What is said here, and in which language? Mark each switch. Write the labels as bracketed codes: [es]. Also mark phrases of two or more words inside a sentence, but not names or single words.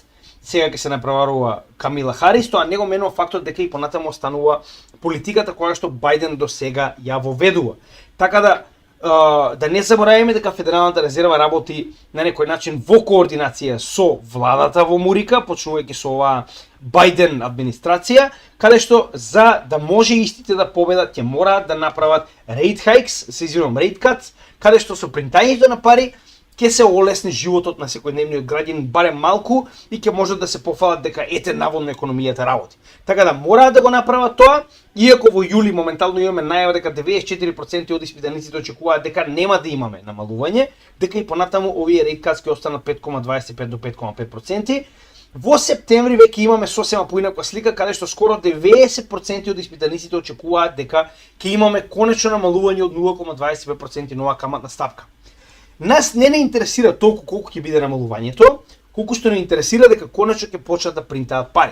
[mk] Сега ќе се направува Камила Харис, тоа не го менува фактот дека и понатаму останува политиката која што Бајден до сега ја воведува. Така да не забораваме дека Федералната резерва работи на некој начин во координација со владата во Мурика, почнувајќи со оваа Бајден администрација, каде што за да може истите да победат ќе мораат да направат [en] rate hikes, rate cuts, [mk] каде што со принтањето на пари ќе се олесни животот на секојдневниот граѓанин барем малку и ќе можат да се пофалат дека ете наводно економијата работи. Така да мораат да го направат тоа, иако во јули моментално имаме најава дека 94% од испитаниците очекуваат дека нема да имаме намалување, дека и понатаму овие [en] rate cuts [mk] ќе останат 5,25 до 5,5%. Во септември веќе имаме сосема поинаква слика каде што скоро 90% од испитаниците очекуваат дека ќе имаме конечно намалување од 0,25% нова каматна стапка. Нас не интересира толку колку ќе биде намалувањето, колку што не интересира дека конечно ќе почнат да принтаат пари.